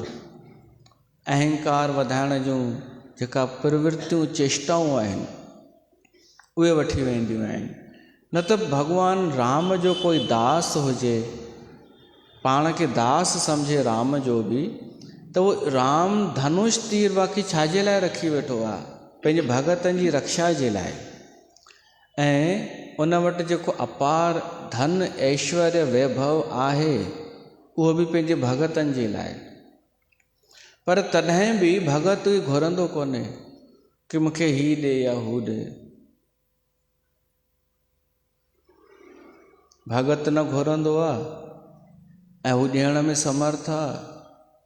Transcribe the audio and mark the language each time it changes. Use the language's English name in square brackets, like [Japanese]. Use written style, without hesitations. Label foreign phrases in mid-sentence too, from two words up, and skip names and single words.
[Sindhi] अहंकार वधाइण जूं जेका प्रवृत्तियूं चेष्टाऊं आहिनि उहे वठी वेंदियूं आहिनि। न त भॻवानु राम जो कोई दास हुजे, पाण खे दास सम्झे राम जो बि, त उहो राम धनुष तीर बाक़ी छाजे लाइ रखी वेठो आहे? पंहिंजे भगतनि जी रक्षा जे लाइ। ऐं उन वटि जेको अपार धन ऐश्वर्य वैभव आहे उहो बि पंहिंजे भगतनि जे लाइ। पर तॾहिं बि भगत घुरंदो कोन्हे कि मूंखे ही ॾे या हू ॾे। भगत न घुरंदो आहे ऐं हू ॾियण में समर्थ आहे।